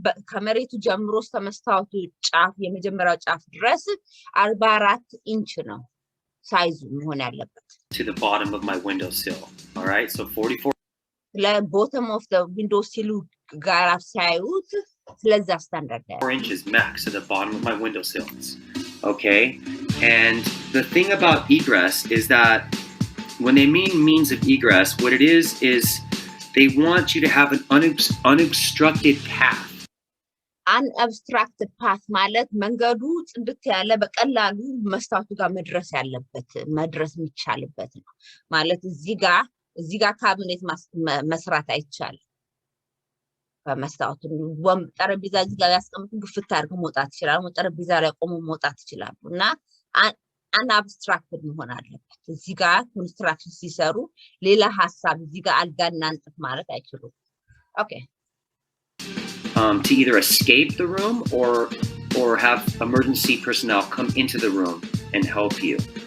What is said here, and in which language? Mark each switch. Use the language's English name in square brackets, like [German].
[Amharic] ከመሬቱ ጀምሮ እስከ መስታወቱ ጫፍ የመጀመሪያው ጫፍ ድረስ 44 ኢንች ነው ሳይዙ መሆን ያለበት። [English] To the bottom of my window sill. All right, so 44. The bottom of the window sill [Amharic] ጋር ሲያዩት ስለዛ ስታንዳርድ ነው። [English] 4 inches max to the bottom of my window sills. Okay, and the thing about egress is that when they mean means of egress, what it is they want you to have an unobstructed path. Unobstructed path [Amharic] ማለት መንገዱ ጽድት ያለ በቀላሉ መስታወቱ ጋር መድረስ የሚቻልበት ነው ማለት እዚህ ጋር ካቢኔት መስራት አይቻልም። በመስታወቱ ጠረጴዛ እዚህ ጋር ያስቀምጡ ግፍት አድርገው መውጣት ይችላሉ። ጠረጴዛ ላይ ቆሞ መውጣት ይችላሉ እና unobstructed መሆን አለበት። እዚህ ጋር ኮንስትራክሽን ሲሰሩ ሌላ ሐሳብ እዚህ ጋር አልጋና እንጥፍ ማለት አይችሉም። Okay. [English] To either escape the room or have emergency personnel come into the room and help you.